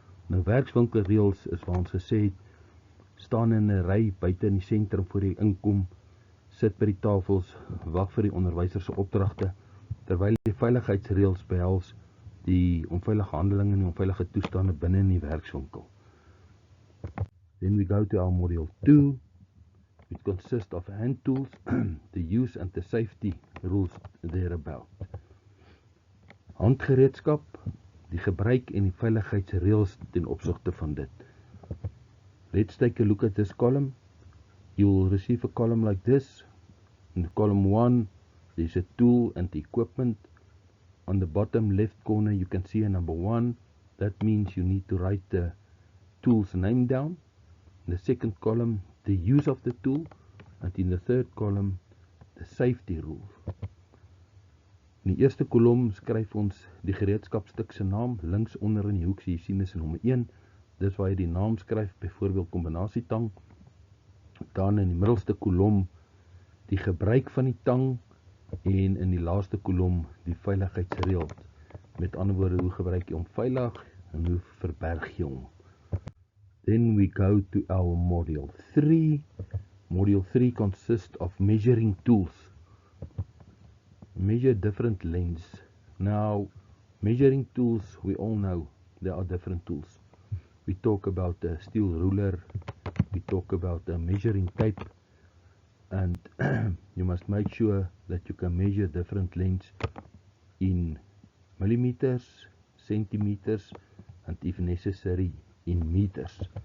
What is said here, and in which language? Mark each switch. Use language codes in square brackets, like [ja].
[af] Nou werkswinkelreëls is waar ons gesê het, staan in 'n ry buite in die sentrum voor jy inkom, sit by die tafels, wag vir die onderwyser se opdragte, terwyl die veiligheidsreëls behels die onveilige handelinge en die onveilige toestande binne in die werkswinkel. [en] Then we go to our module 2, which consists of hand tools, the use and the safety rules thereabout. [af] Handgereedskap, die gebruik en die veiligheidsreëls ten opsigte van dit. [en] Let's take a look at this column. You will receive a column like this. In column 1, there's a tool and the equipment. On the bottom left corner, you can see a number 1. That means you need to write the tool's name down. In the second column, the use of the tool. And in the third column, the safety rules. [af] In die eerste kolom skryf ons die gereedskapstuk se naam. Links onder in die hoek sien jy sien is nommer 1. Dis waar jy die naam skryf, byvoorbeeld kombinasietang. Dan in die middelste kolom die gebruik van die tang en in die laaste kolom die veiligheidsreëls. Met ander woorde, hoe gebruik jy hom veilig en hoe verberg jy hom. [en] Then we go to our module 3. Module 3 consists of measuring tools. Measure different lengths. Now, measuring tools, we all know there are different tools. We talk about a steel ruler, we talk about a measuring tape, and you must make sure that you can measure different lengths in millimeters, centimeters, and if necessary, in meters.